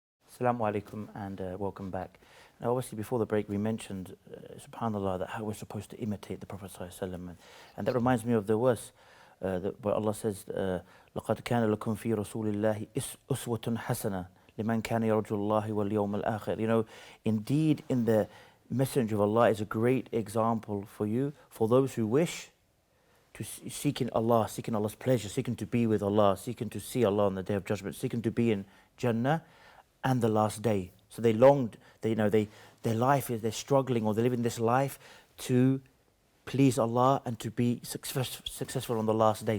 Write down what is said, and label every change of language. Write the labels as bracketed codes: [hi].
[en] Assalamu alaikum and welcome back. Now, obviously, before the break, we mentioned, subhanAllah, that how we're supposed to imitate the Prophet ﷺ. And that reminds me of the verse where Allah says, [ar] لَقَدْ كَانَ لَكُمْ فِي رَسُولِ اللَّهِ أُسْوَةٌ حَسَنَةٌ لِمَنْ كَانَ يَرْجُو اللَّهِ وَالْيَوْمَ الْآخِرِ. [en] Indeed, in the Messenger of Allah is a great example for you, for those who wish to seeking Allah's pleasure, seeking to be with Allah, seeking to see Allah on the Day of Judgment, seeking to be in Jannah and the last day. So they longed, their life is, they're struggling or they're living this life to please Allah and to be successful on the last day.